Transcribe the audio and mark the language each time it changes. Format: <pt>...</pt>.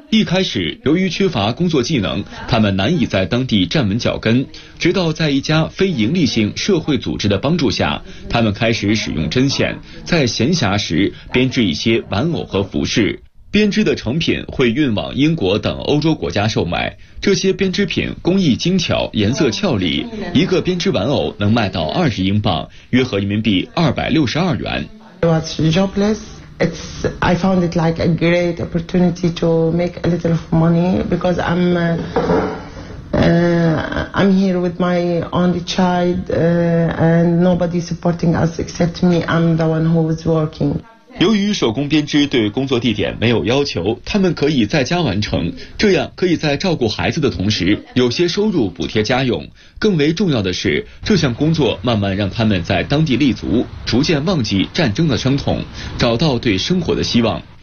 <zh>一开始，由于缺乏工作技能，她们难以在当地站稳脚跟，直到在一家非盈利性社会组织的帮助下，她们开始使用针线，在闲暇时编织一些玩偶和服饰。编织的成品会运往英国等欧洲国家售卖。这些编织品工艺精巧，颜色俏丽，一个编织玩偶能卖到20英镑，约合人民币262元。</zh> <en>I was jobless. I found it like a great opportunity to make a little money because I'm here with my only child, and nobody supporting us except me. I'm the one who is working.</en> <zh>由于手工编织对工作地点没有要求，他们可以在家完成，这样可以在照顾孩子的同时有些收入补贴家用。更为重要的是，这项工作慢慢让他们在当地立足，逐渐忘记战争的伤痛，找到对生活的希望。</zh>